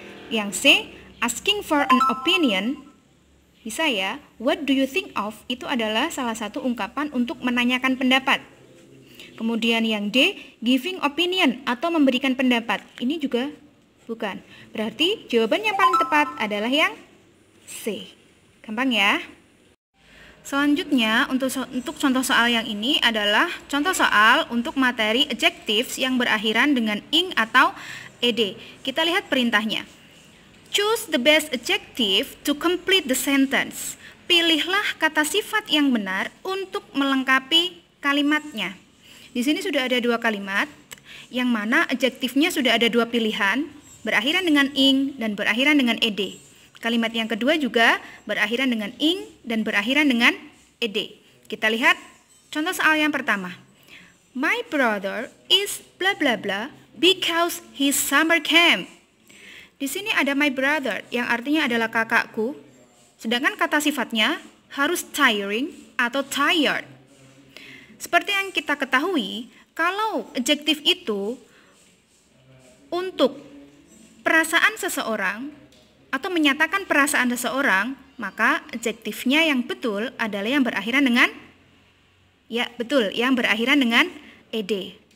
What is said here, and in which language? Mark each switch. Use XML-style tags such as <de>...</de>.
<id>Yang C,</id> <en>asking for an opinion.</en> <id>Bisa ya,</id> <en>what do you think of</en> <id>itu adalah salah satu ungkapan untuk menanyakan pendapat. Kemudian yang D,</id> <en>giving opinion</en> <id>atau memberikan pendapat. Ini juga bukan. Berarti jawaban yang paling tepat adalah yang C. Gampang ya. Selanjutnya untuk contoh soal yang ini adalah contoh soal untuk materi adjectives yang berakhiran dengan ing atau ed. Kita lihat perintahnya.</id> <en>Choose the best adjective to complete the sentence.</en> <id>Pilihlah kata sifat yang benar untuk melengkapi kalimatnya. Di sini sudah ada dua kalimat, yang mana adjektifnya sudah ada dua pilihan, berakhiran dengan ing dan berakhiran dengan ed. Kalimat yang kedua juga berakhiran dengan ing dan berakhiran dengan ed. Kita lihat contoh soal yang pertama.</id> <en>My brother is bla bla bla because his summer camp.</en> <id>Di sini ada</id> <en>my brother</en> <id>yang artinya adalah kakakku, sedangkan kata sifatnya harus tiring atau tired. Seperti yang kita ketahui, kalau adjektif itu untuk perasaan seseorang atau menyatakan perasaan seseorang, maka adjektifnya yang betul adalah yang berakhiran dengan yang berakhiran dengan ed.</id>